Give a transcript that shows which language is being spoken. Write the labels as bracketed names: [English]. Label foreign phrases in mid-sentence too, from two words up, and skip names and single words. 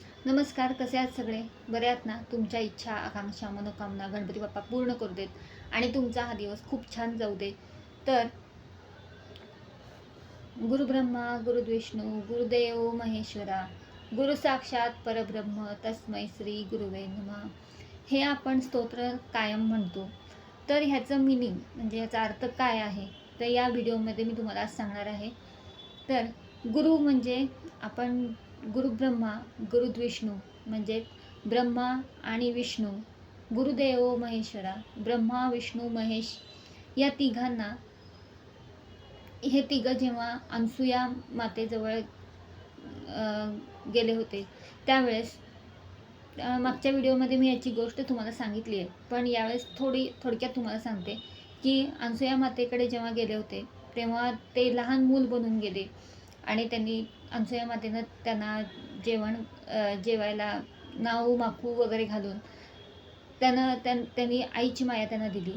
[Marathi] नमस्कार, कसे आहात सगळे? बरे आहात ना? तुमच्या इच्छा, आकांक्षा, मनोकामना गणपती बाप्पा पूर्ण करू देत आणि तुमचा हा दिवस खूप छान जाऊ दे. [Sanskrit] तर गुरु ब्रह्मा, गुरु विष्णू, गुरुदेव महेश्वरा, गुरु साक्षात परब्रह्म तस्मै श्री गुरुवे नमः. [Marathi] हे आपण स्तोत्र कायम म्हणतो. तर ह्याचं मिनिंग म्हणजे ह्याचा अर्थ काय आहे, तर या व्हिडिओमध्ये मी तुम्हाला आज सांगणार आहे. तर गुरु म्हणजे आपण [Sanskrit] गुरु ब्रह्मा, गुरु विष्णू [Marathi] म्हणजे ब्रह्मा आणि विष्णू, गुरुदेव महेश्वरा, ब्रह्मा विष्णू महेश या तिघांना, हे तिघं जेव्हा अनसुया मातेजवळ गेले होते त्यावेळेस, मागच्या व्हिडिओमध्ये मी याची गोष्ट तुम्हाला सांगितली आहे, पण यावेळेस थोडक्यात तुम्हाला सांगते की अनसुया मातेकडे जेव्हा गेले होते तेव्हा ते लहान मूल बनून गेले आणि अनसुया मातेनं त्यांना जेवायला नाऊ माखू वगैरे घालून त्यांनी आईची माया त्यांना दिली.